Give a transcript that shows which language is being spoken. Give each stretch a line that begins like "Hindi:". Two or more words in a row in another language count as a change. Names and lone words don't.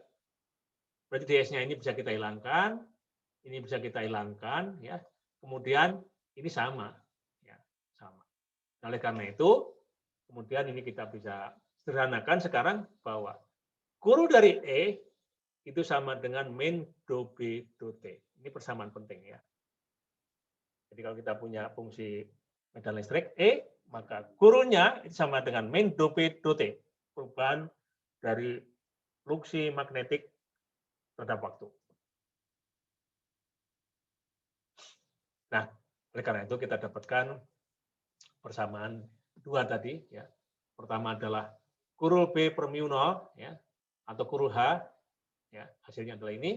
Indonesian: Berarti ds-nya ini bisa kita hilangkan, ini bisa kita hilangkan ya. Kemudian ini sama ya, sama. Oleh karena itu, kemudian ini kita bisa sederhanakan sekarang bahwa kurul dari E itu sama dengan min do B do T. Ini persamaan penting ya. Jadi kalau kita punya fungsi medan listrik E, maka kurulnya itu sama dengan min do B do T. Perubahan dari fluksi magnetik terhadap waktu. Nah, oleh karena itu kita dapatkan persamaan dua tadi ya. Pertama adalah kurul B per mu 0 ya atau kurul H ya, hasilnya adalah ini.